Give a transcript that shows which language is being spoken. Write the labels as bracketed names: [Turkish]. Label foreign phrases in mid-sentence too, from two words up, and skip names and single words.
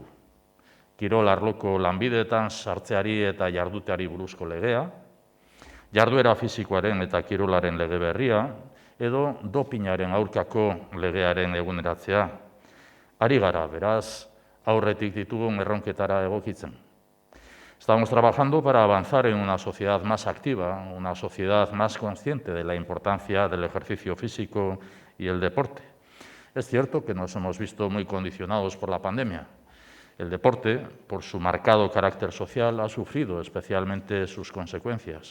[Basque] Kirol arloko lanbideetan sartzeari eta jarduteari buruzko legea, jarduera fisikoaren eta kirolaren lege berria, edo dopinaren aurkako legearen eguneratzea. Ari gara, beraz, aurretik ditugun erronketara egokitzen. [Spanish] Estamos trabajando para avanzar en una sociedad más activa, una sociedad más consciente de la importancia del ejercicio físico y el deporte. Es cierto que nos hemos visto muy condicionados por la pandemia. El deporte, por su marcado carácter social, ha sufrido especialmente sus consecuencias.